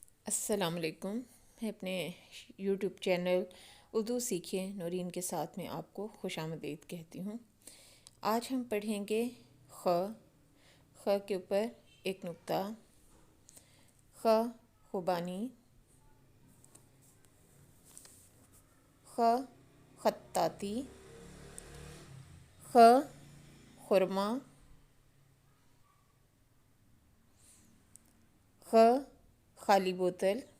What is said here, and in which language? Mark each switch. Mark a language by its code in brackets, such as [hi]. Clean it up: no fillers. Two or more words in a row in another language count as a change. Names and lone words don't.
[ur] السلام علیکم. میں اپنے یوٹیوب چینل اردو سیکھیے نورین کے ساتھ میں آپ کو خوش آمدید کہتی ہوں. آج ہم پڑھیں گے خ. خ کے اوپر ایک نقطہ. خ خوبانی. خ خطاطی. خ خرما. خ خالی بوتل.